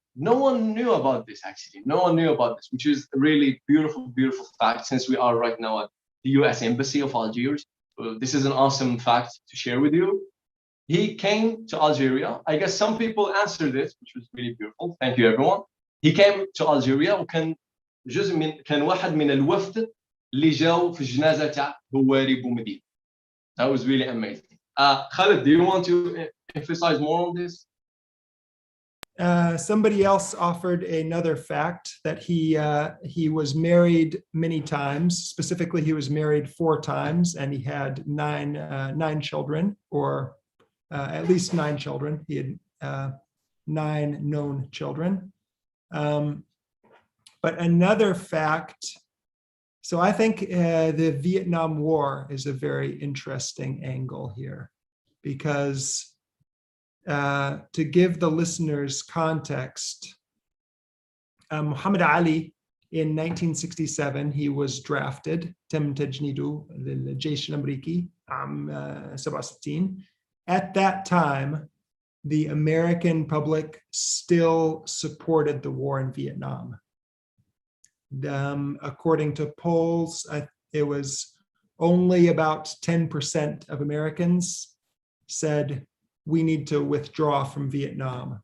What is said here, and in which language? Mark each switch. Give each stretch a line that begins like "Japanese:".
English: No one knew about this, actually. No one knew about this, which is a really beautiful fact, since we are right now at the U.S.Embassy of Algiers. This is an awesome fact to share with you. He came to Algeria. I guess some people answered this, which was really beautiful. Thank you, everyone. He came to Algeria
Arabic: وكان كان واحد من الوفد اللي جاوا في الجنازة تاع بواري بومدين.
English: That was really amazing. Khalid, do you want to emphasize more on this? Somebody else offered another fact that he was married many times. Specifically, he was married 4 times, and he had nine children, or at least 9 children. He had 9 known children. But another fact, so I think the Vietnam War is a very interesting angle here, because to give the listeners context, Muhammad Ali in 1967 he was drafted
Arabic: تم تجنيده للجيش الأمريكي عام 67.
English: At that time, the American public still supported the war in Vietnam. According to polls, it was only about 10% of Americans said, we need to withdraw from Vietnam.